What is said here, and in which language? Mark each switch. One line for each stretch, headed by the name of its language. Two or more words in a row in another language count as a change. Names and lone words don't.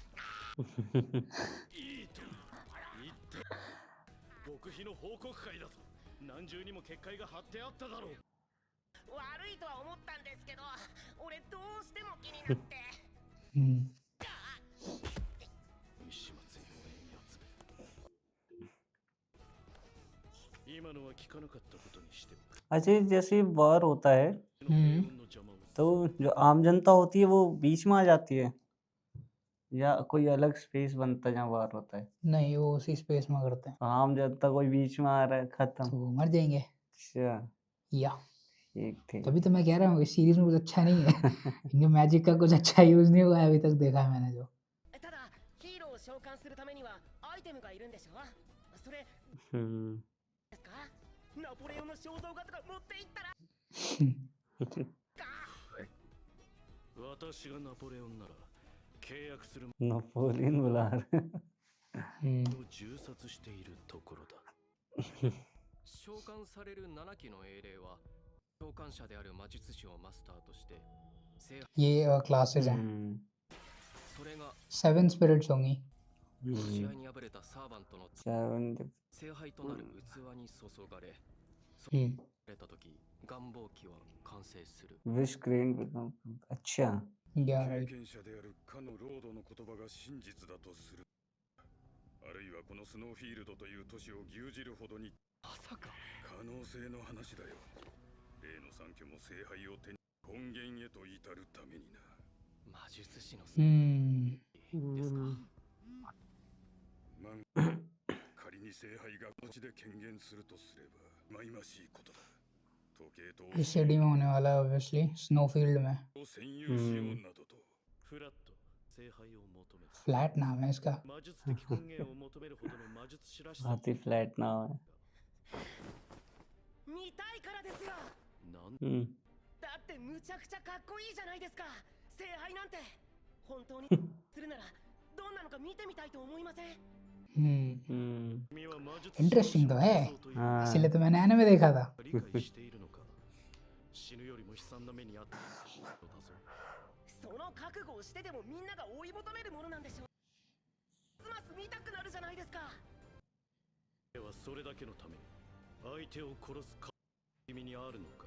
Japanese: いいと言って極秘の報告会だぞ何重にも結界が張ってあっただろう悪いとは思ったんですけど俺どうしても気になって हम्म 始末よえんやつ今のは聞かなかったことにしておく
Hindi: अच्छा जैसे वॉर होता है
Japanese: の平穏の邪魔を
Hindi: तो जो आम जनता होती है वो बीच में आ जाती है या कोई अलग स्पेस बनता है जहाँ वॉर होता है? नहीं वो उसी स्पेस में करते हैं तो आम जनता कोई बीच में आ रहा है खत्म। तो वो मर जाएंगे अच्छा या ठीक ठीक तभी तो मैं कह रहा हूँ इस सीरीज में कुछ अच्छा नहीं है इनके मैजिक का कुछ अच्छा यूज नहीं हुआ है अभी तक देखा है मैंने जो
Japanese: ただヒーローを召喚するためにはアイテムがいるんでしょそれ हम्म ですかナポレオンの肖像画とか持っていったら私がナポレオンなら契約する
Hindi: नेपोलियन बुला रहे हैं।
Japanese: 者を銃殺しているところだ召喚される7期の英霊は召喚者である魔術師をマスターとして聖
Hindi: ये क्लासेस हैं
Japanese: それが
Hindi: 7 स्पिरिट्स होंगी
Japanese: 試合に敗れたサーバントの
Hindi: सेवन
Japanese: 聖杯となる器に注がれ हम्म れた時願望機は完成する
English: wish grain
Hindi: अच्छा या
Japanese: 経
Hindi: राइट
Japanese: 験者であるかのロードの言葉が真実だとするあるいはこのスノーフィールドという都市を牛耳るほどにまさか可能性の話だよ例の三巨も聖杯を手に根源へと至るためにな魔術師の हम्म ですか仮に聖杯がこの地で権限するとすれば忌々しいことだ時計と
Hindi: इस सिटी में होने वाला है ऑब्वियसली स्नोफील्ड में
Japanese: を占有しようなどとフラット聖杯を求める
Hindi: फ्लैट नाम है इसका
Japanese: 魔術的根源を求めるほどの魔術師らしさ
Hindi: हाथी फ्लैट ना है
Japanese: 見たいからですよなんだってむちゃくちゃかっこいいじゃないですか聖杯なんて本当にするならどんなのか見てみたいと思いません हम्म 君は魔術
Hindi: इंटरेस्टिंग तो है
Japanese: 師の肖像という
Hindi: हाँ इसलिए तो मैंने एनिमे देखा था
Japanese: 理解しているのか死ぬよりも悲惨な目にあったことだぞその覚悟をしてでもみんなが追い求めるものなんでしょますます見たくなるじゃないですかではそれだけのために相手を殺すか君にあるのか